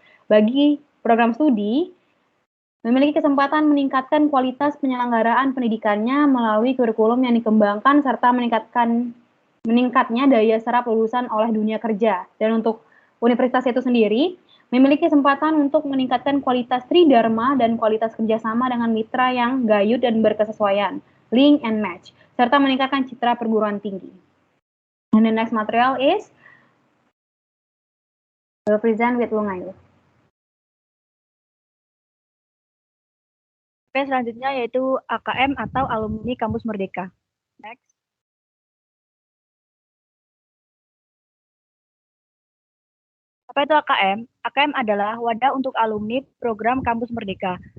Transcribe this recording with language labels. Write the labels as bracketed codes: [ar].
[id] Bagi program studi, memiliki kesempatan meningkatkan kualitas penyelenggaraan pendidikannya melalui kurikulum yang dikembangkan serta meningkatnya daya serap lulusan oleh dunia kerja. Dan untuk universitas itu sendiri, memiliki kesempatan untuk meningkatkan kualitas tridharma dan kualitas kerjasama dengan mitra yang gayut dan berkesesuaian, [en] link and match, [id] serta meningkatkan citra perguruan tinggi. [en] And the next material is will present with Lungayu. [id] Oke, selanjutnya yaitu AKM atau Alumni Kampus Merdeka. [en] Next. [id] Apa itu AKM? AKM adalah wadah untuk alumni program Kampus Merdeka.